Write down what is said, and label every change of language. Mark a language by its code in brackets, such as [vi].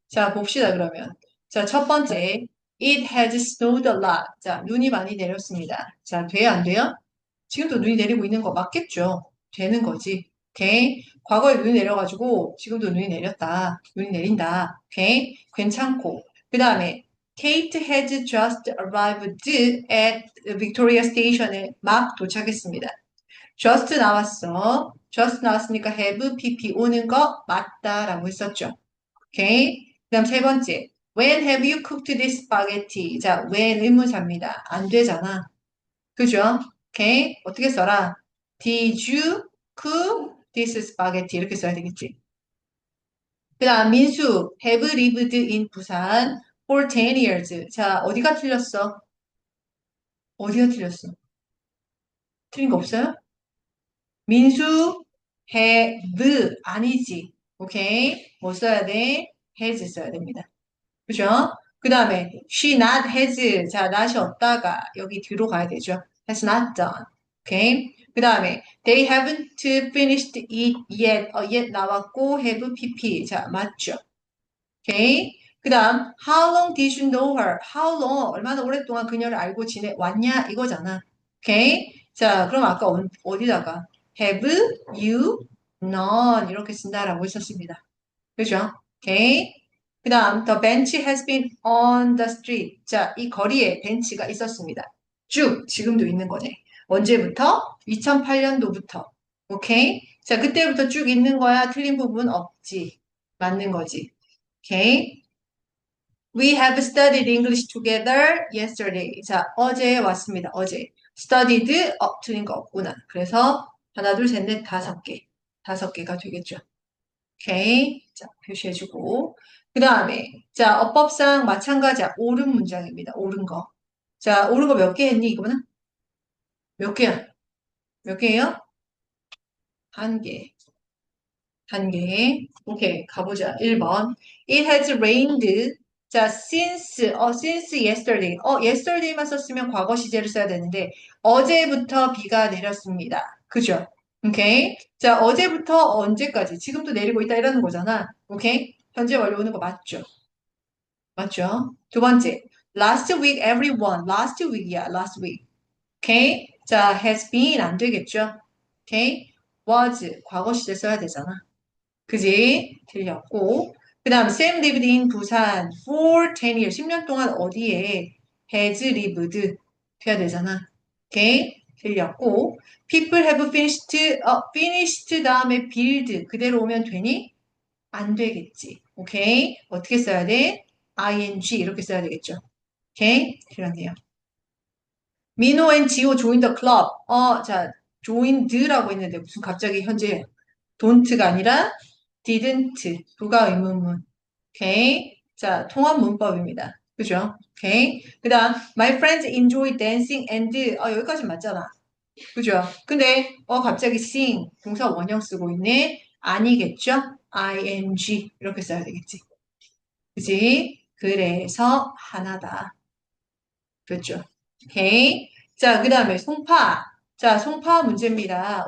[ko] 자, 봅시다, 그러면. 자, 첫 번째. [en] It has snowed a lot. [ko] 자, 눈이 많이 내렸습니다. 자, 돼요, 안 돼요? 지금도 눈이 내리고 있는 거 맞겠죠? 되는 거지. 오케이. 과거에 눈이 내려가지고 지금도 눈이 내렸다. 눈이 내린다. 오케이. 괜찮고. [en] 그 다음에 Kate has just arrived at Victoria Station에 [ko] 막 도착했습니다. just 나왔어. just 나왔으니까 have pp 오는 거 맞다라고 했었죠. 오케이. 그 다음 세 번째. [en] When have you cooked this spaghetti? [ko] 자, when 의문사입니다. 안 되잖아. 그죠? 오케이. 어떻게 써라? [en] Did you cook this spaghetti? [ko] 이렇게 써야 되겠지. 그 다음 민수. [en] Have lived in 부산 for 10 years. [ko] 자, 어디가 틀렸어? 어디가 틀렸어? 틀린 거 없어요? 민수 have 아니지. 오케이. 뭐 써야 돼? has 써야 됩니다. 그죠? [en] 그 다음에 she not has. [ko] 자, not이 없다가 여기 뒤로 가야 되죠. [en] has not done. 오케이. 그 다음에 they haven't finished it yet. yet 나왔고 have pp. [ko] 자, 맞죠? 오케이. [en] 그 다음 how long did you know her? [ko] how long 얼마나 오랫동안 그녀를 알고 지내왔냐 이거잖아. 오케이. 자, 그럼 아까 어디다가 have you known 이렇게 쓴다라고 했었습니다. 그죠? 오케이. [en] 그 다음, the bench has been on the street. [ko] 자, 이 거리에 벤치가 있었습니다. 쭉, 지금도 있는 거네. 언제부터? 2008년도부터. 오케이? 자, 그때부터 쭉 있는 거야. 틀린 부분 없지. 맞는 거지. 오케이? [en] We have studied English together yesterday. [ko] 자, 어제 왔습니다. 어제. studied, 틀린 거 없구나. 그래서 하나, 둘, 셋, 넷, 5개. 5개가 되겠죠. 오케이. 자, 표시해주고. 그 다음에, 자, 어법상 마찬가지야. 옳은 문장입니다. 옳은 거. 자, 옳은 거 몇 개 했니, 이거는? 몇 개야? 몇 개예요? 한 개. 한 개. 오케이. 가보자. 1번. [en] It has rained. 자, since yesterday. [ko] yesterday만 썼으면 과거 시제를 써야 되는데, 어제부터 비가 내렸습니다. 그죠? 오케이. 자, 어제부터 언제까지? 지금도 내리고 있다 이러는 거잖아. 오케이. 현재 완료 오는 거 맞죠? 맞죠? [en] 두 번째, last week everyone. last week이야, last week. [ko] 오케이? 자, has been 안 되겠죠? 오케이? was 과거 시제 써야 되잖아. 그지? 틀렸고. [en] 그 다음, Sam lived in 부산 for 10 years. [ko] 10년 동안 어디에 has lived 돼야 되잖아. 오케이? 틀렸고. [en] People have finished [ko] 다음에 build 그대로 오면 되니? 안 되겠지. 오케이? 어떻게 써야 돼? ing 이렇게 써야 되겠죠. 오케이? 그렇네요. [en] 민호 and 지호 join the club. [ko] 자, joined라고 했는데 무슨 갑자기 현재 don't가 아니라 didn't. 부가 의문문. 오케이? 자, 통합 문법입니다. 그죠? 오케이? [en] 그 다음, my friends enjoy dancing and, 여기까지 맞잖아. [ko] 그죠? 근데, 갑자기 sing, 동사 원형 쓰고 있네? 아니겠죠? ing. 이렇게 써야 되겠지. 그지? 그래서 하나다. 그렇죠? 오케이. 자, 그 다음에 송파. 자, 송파 문제입니다.